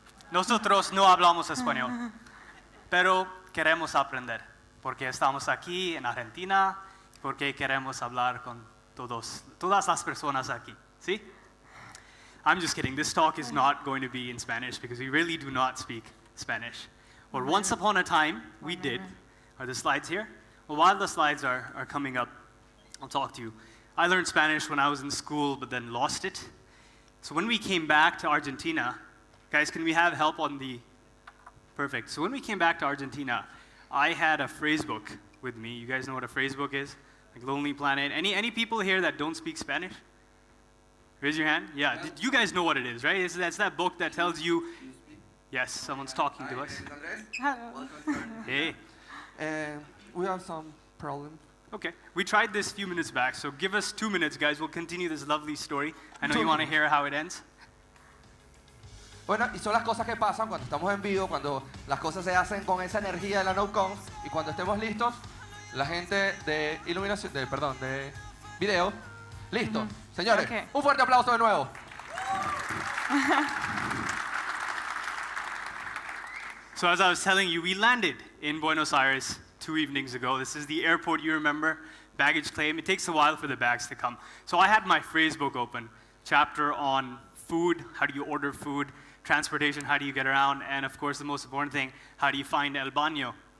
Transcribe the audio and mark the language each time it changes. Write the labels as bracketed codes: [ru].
[es] Nosotros no hablamos español, pero queremos aprender, porque estamos aquí en Argentina, porque queremos hablar con todas las personas aquí, ¿sí? [en] I'm just kidding. This talk is not going to be in Spanish because we really do not speak Spanish. But once upon a time, we did. Are the slides here? Well, while the slides are coming up, I'll talk to you. I learned Spanish when I was in school, but then lost it. So when we came back to Argentina, guys, can we have help on the... Perfect. So when we came back to Argentina, I had a phrase book with me. You guys know what a phrase book is? Like Lonely Planet. Any people here that don't speak Spanish? Raise your hand. Yeah, you guys know what it is, right? That's that book that tells you... Yes, someone's talking to us. Hello. Hey. We have some problem. Okay, we tried this a few minutes back, so give us 2 minutes, guys. We'll continue this lovely story. I know you want to hear how it ends. [es] Bueno, y son las cosas que pasan cuando estamos en vivo, cuando las cosas se hacen con esa energía de la NodeConf, y cuando estemos listos, la gente de iluminación, de video, listo. Señores, [en] Okay. [es] un fuerte aplauso de nuevo. [en] So as I was telling you, we landed in Buenos Aires 2 evenings ago. This is the airport, you remember, baggage claim. It takes a while for the bags to come. So I had my phrase book open, chapter on food, how do you order food, transportation, how do you get around, and of course the most important thing, how do you find el baño?